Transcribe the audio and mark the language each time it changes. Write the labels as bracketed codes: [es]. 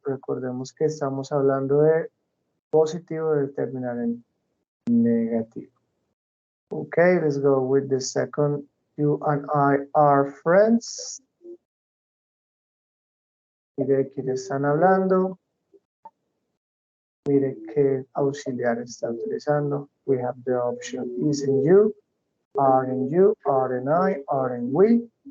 [es] Recordemos que estamos hablando de positivo de terminar en negativo. [en] Okay, let's go with the second. You and I are friends. [es] Mire quiénes están hablando. Mire qué auxiliar está utilizando. [en] We have the option isn't you, aren't you, aren't I, aren't we.